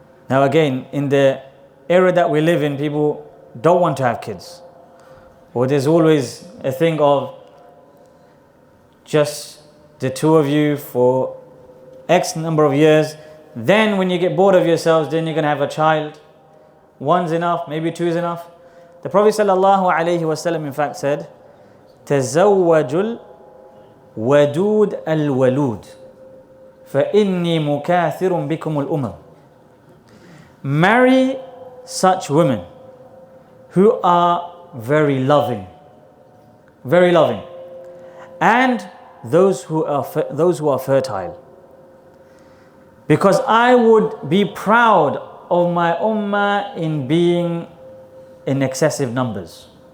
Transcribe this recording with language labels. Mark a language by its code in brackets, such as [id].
[en] Now again, in the era that we live in, people don't want to have kids. Or there's always a thing of just the two of you for X number of years. Then when you get bored of yourselves, then you're going to have a child. One's enough, maybe two is enough. The Prophet ﷺ in fact said, [ar] تَزَوَّجُ الْوَدُودَ الْوَلُودِ فَإِنِّي مُكَاثِرٌ بِكُمُ الْأُمَمِ. [en] Marry such women who are very loving, and those who are fertile. Because I would be proud of my ummah in being in excessive numbers.